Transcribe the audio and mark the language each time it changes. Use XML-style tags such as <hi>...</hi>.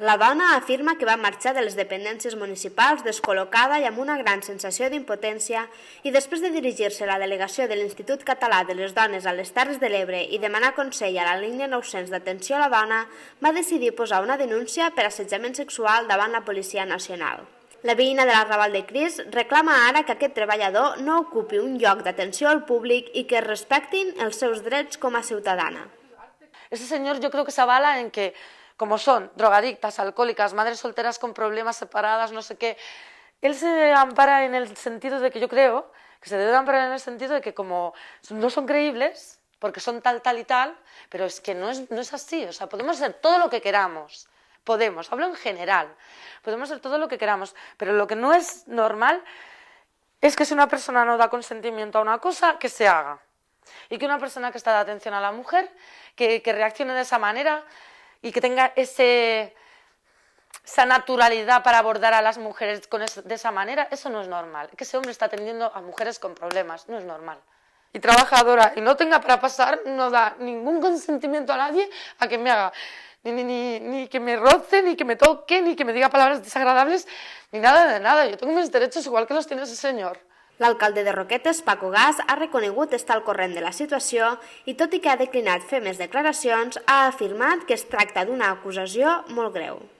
<ca>La dona afirma que va marxar de les dependències municipals descol·locada i amb una gran sensació d'impotència i després de dirigir-se a la delegació de l'Institut Català de les Dones a les Terres de l'Ebre i demanar consell a la línia 900 d'atenció a la dona, va decidir posar una denúncia per assetjament sexual davant la Policia Nacional. La veïna de l'Arrabal de Cris reclama ara que aquest treballador no ocupi un lloc d'atenció al públic i que es respectin els seus drets com a ciutadana.</ca> <es>Ese señor yo creo que se avala en que, como son drogadictas, alcohólicas, madres solteras con problemas, separadas, no sé qué, él se ampara en el sentido de que yo creo que se debe amparar en el sentido de que como no son creíbles, porque son tal, tal y tal, pero es que no es así, o sea, podemos ser todo lo que queramos. Podemos, hablo en general, podemos hacer todo lo que queramos, pero lo que no es normal es que si una persona no da consentimiento a una cosa, que se haga. Y que una persona que está de atención a la mujer, que reaccione de esa manera y que tenga esa naturalidad para abordar a las mujeres de esa manera, eso no es normal. Que ese hombre está atendiendo a mujeres con problemas, no es normal. Y trabajadora y no tenga para pasar, no da ningún consentimiento a nadie a que me haga ni que me roce, ni que me toque, ni que me diga palabras desagradables, ni nada de nada. Yo tengo mis derechos igual que los tiene ese señor.</es> <ca>L'alcalde de Roquetes, Paco Gas, ha reconegut estar al corrent de la situació i, tot i que ha declinat fer més declaracions, ha afirmat que es tracta d'una acusació molt greu.</ca>